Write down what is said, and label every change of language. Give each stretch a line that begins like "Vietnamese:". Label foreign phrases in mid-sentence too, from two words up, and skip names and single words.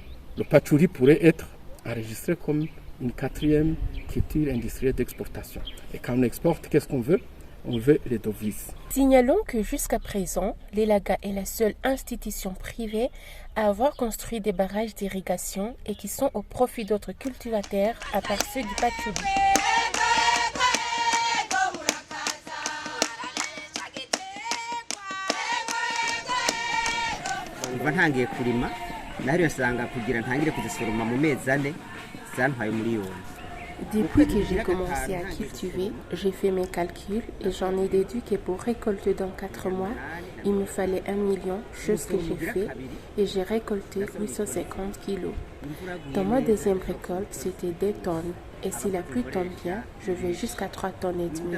French: Le patchouli pourrait être enregistré comme une 4e culture industrielle d'exportation. Et quand on exporte, qu'est-ce qu'on veut ? On veut les devises. Signalons que jusqu'à présent, l'Elaga est la seule institution privée à avoir construit des barrages d'irrigation et qui sont au profit d'autres cultivateurs à part ceux du patchouli.
Kinyarwanda: kuva ntangiye kurima nahariyo nsanga kugira ntangire kuzisoroma mu mezi 4 zantwaye miliyoni.
French: Depuis que j'ai commencé à cultiver, j'ai fait mes calculs et j'en ai déduit que pour récolter dans 4 mois, il me fallait 1 million, chose que j'ai fait, et j'ai récolté 850 kilos. Dans ma deuxième récolte, c'était 2 tonnes, et si la pluie tombe bien, je vais jusqu'à 3 tonnes et demie.